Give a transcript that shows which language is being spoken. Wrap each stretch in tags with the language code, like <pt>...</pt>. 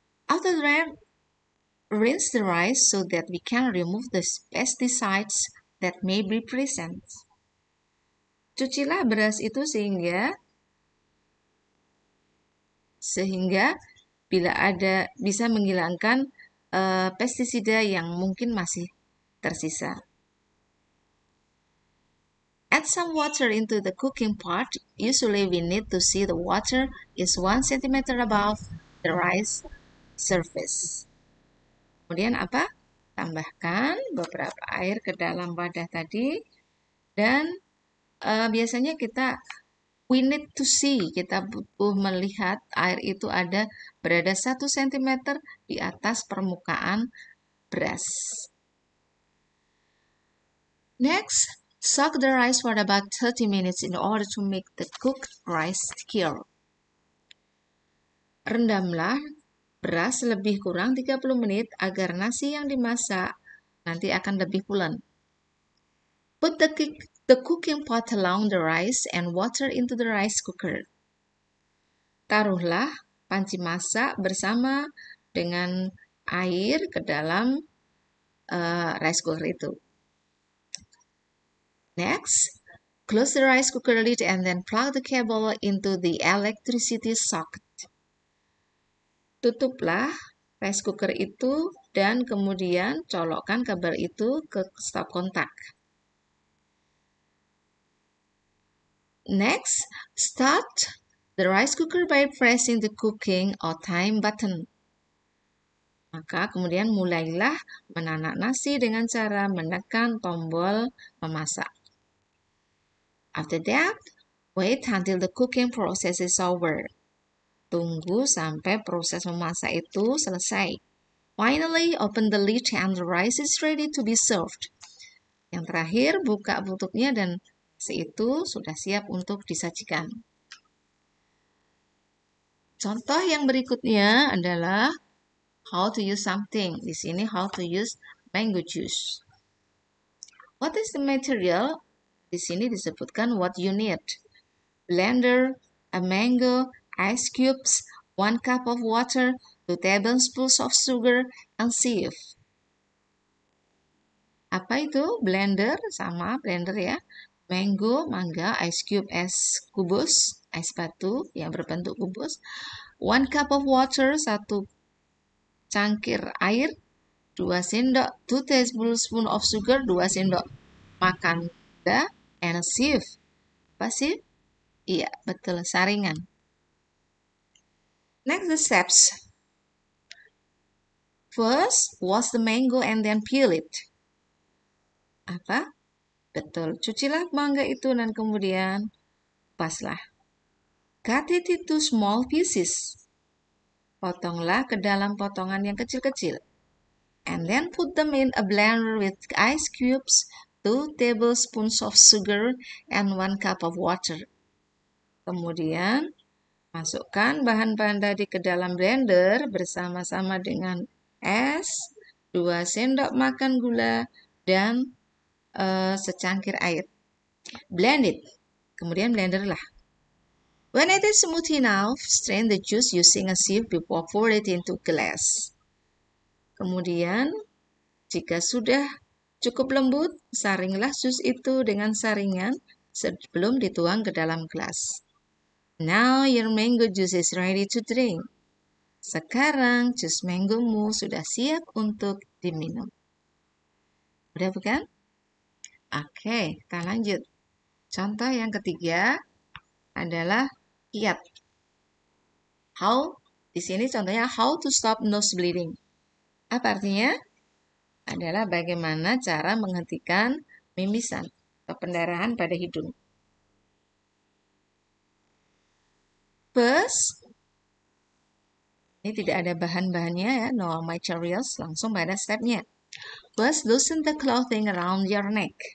<en>After that, rinse the rice so that we can remove the pesticides that may be present.</en> <id>Cucilah beras itu sehingga bila bisa menghilangkan pestisida yang mungkin masih tersisa.</id> <en>Add some water into the cooking pot. Usually we need to see the water is 1 cm above the rice surface.</en> <id>Kemudian apa? Tambahkan beberapa air ke dalam wadah tadi dan biasanya</id> <en>we need to see,</en> <id>kita butuh melihat air itu berada 1 cm di atas permukaan beras.</id> <en>Next, soak the rice for about 30 minutes in order to make the cooked rice secure.</en> <id>Rendamlah beras lebih kurang 30 menit agar nasi yang dimasak nanti akan lebih pulen.</id> <en>Put the cooking pot along the rice and water into the rice cooker.</en> <id>Taruhlah panci masak bersama dengan air ke dalam rice cooker itu.</id> <en>Next, close the rice cooker lid and then plug the cable into the electricity socket.</en> <id>Tutuplah rice cooker itu dan kemudian colokkan kabel itu ke stop kontak.</id> <en>Next, start the rice cooker by pressing the cooking or time button.</en> <id>Maka kemudian mulailah menanak nasi dengan cara menekan tombol memasak.</id> <en>After that, wait until the cooking process is over.</en> <id>Tunggu sampai proses memasak itu selesai.</id> <en>Finally, open the lid and the rice is ready to be served.</en> <id>Yang terakhir, buka tutupnya dan nasi itu sudah siap untuk disajikan. Contoh yang berikutnya adalah</id> <en>how to use something.</en> <id>Di sini</id> <en>how to use mango juice. What is the material?</en> <id>Di sini disebutkan</id> <en>what you need. Blender, a mango, ice cubes, 1 cup of water, 2 tablespoons of sugar, and sieve.</en> <id>Apa itu? Blender, sama blender ya. Mango, mangga, ice cube, es kubus, es batu yang berbentuk kubus.</id> <en>1 cup of water,</en> <id>1 cangkir air,</id> <en>2 tablespoons of sugar,</en> <id>2 sendok makan gula,</id> <en>and a sieve.</en> <id>Apa sih? Iya, betul, saringan.</id> <en>Next, the steps. First, wash the mango and then peel it.</en> <id>Apa? Betul, cucilah mangga itu dan kemudian kupaslah.</id> <en>Cut it into small pieces.</en> <id>Potonglah ke dalam potongan yang kecil-kecil.</id> <en>And then put them in a blender with ice cubes, 2 tablespoons of sugar, and 1 cup of water.</en> <id>Kemudian, masukkan bahan-bahan tadi ke dalam blender bersama-sama dengan es, 2 sendok makan gula, dan secangkir air.</id> <en>Blend it.</en> <id>Kemudian blender lah.</id> <en>When it is smooth enough, strain the juice using a sieve before pour it into glass.</en> <id>Kemudian, jika sudah cukup lembut, saringlah jus itu dengan saringan sebelum dituang ke dalam gelas.</id> <en>Now your mango juice is ready to drink.</en> <id>Sekarang jus mangomu sudah siap untuk diminum. Udah bukan? Oke, kita lanjut. Contoh yang ketiga adalah kiat. Di sini contohnya</id> <en>how to stop nose bleeding.</en> <id>Apa artinya? Adalah bagaimana cara menghentikan mimisan atau pendarahan pada hidung. First, ini tidak ada bahan-bahannya ya,</id> <en>no materials,</en> <id>langsung pada stepnya.</id> <en>First, loosen the clothing around your neck.</en>